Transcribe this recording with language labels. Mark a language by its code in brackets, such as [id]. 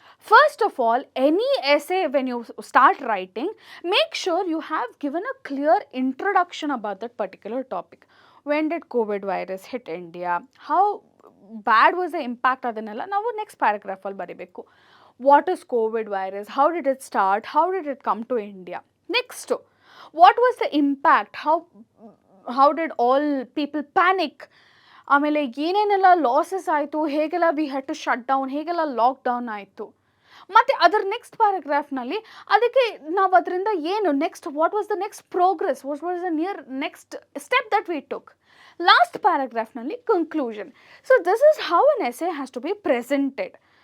[en] First of all, any essay when you start writing, make sure you have given a clear introduction about that particular topic. When did COVID virus hit India? How bad was the impact? [kn] Adanella ನಾವು next paragraph ಅಲ್ಲಿ ಬರಿಬೇಕು. [en] What is COVID virus? How did it start? How did it come to India? Next, what was the impact? How did all people panic? [kn] ಆಮೇಲೆ ಏನೇನೆಲ್ಲ losses ಆಯಿತು, ಹೇಗೆಲ್ಲ [en] we had to shut down, [kn] ಹೇಗೆಲ್ಲ lockdown ಆಯಿತು. ಮತ್ತು ಅದರ next ಪ್ಯಾರಾಗ್ರಾಫ್ನಲ್ಲಿ ಅದಕ್ಕೆ ನಾವು ಅದರಿಂದ ಏನು next, [en] What was the next progress, what was the next step that we took. Last ಪ್ಯಾರಾಗ್ರಾಫ್ನಲ್ಲಿ conclusion. So this is how an essay has to be presented.